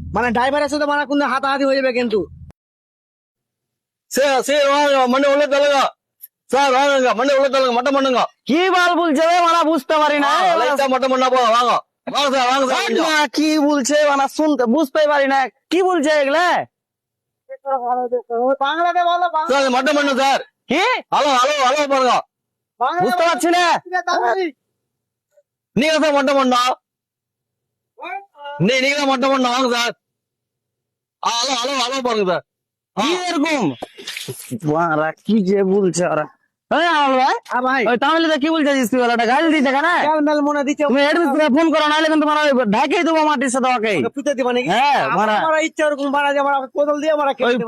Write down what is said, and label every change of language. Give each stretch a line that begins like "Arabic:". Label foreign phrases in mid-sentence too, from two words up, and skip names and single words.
Bangla: মানে ড্রাইভারের সাথে মানে কোন হাতাহাতি হয়ে যাবে কিন্তু।
Tamil: மண்ணு உள்ள தள்ளுங்க சார், வாங்குங்க. மண்ணு உள்ள தள்ளுங்க, மட்டம் பண்ணுங்க.
Bangla: কি বাল বলছে রে মানে বুঝতে পারি না।
Tamil: லைட்டா மட்டம் பண்ணா போதும். வாங்க வாங்க சார், வாங்க சார் கொஞ்சம்.
Bangla: না, কি বলছে মানে শুনতে বুঝতেই পারি না কি বলছে এগুলা। বাংলাতে বলো।
Tamil: சார் இது மட்டம் பண்ணு சார்.
Bangla: কি
Tamil: ஹலோ ஹலோ ஹலோ பாருங்க.
Bangla: বুঝতে পারছি না।
Tamil: நீங்க தான் மட்டம் பண்ணோம். நீங்க தான் மட்டம் பண்ணோம். வாங்க சார். ஹலோ ஹலோ ஹலோ பாருங்க சார்.
Bangla: কি এরকম ওরা কি যে বলছে ওরা। ভাই ওই তামিলে কি বলছিস তুই? ওটা গাল দিতে কেন? মনে দিতে তুমি এডমিশনে ফোন করো, নাহলে কিন্তু মারা ঢাকাই দেবো মাটির সাথে ওকে। পুঁতে দিবা নাকি? হ্যাঁ মারা ইচ্ছা ওরকম মারা যে মারা কোদল দিয়ে মারা কেটে দেব।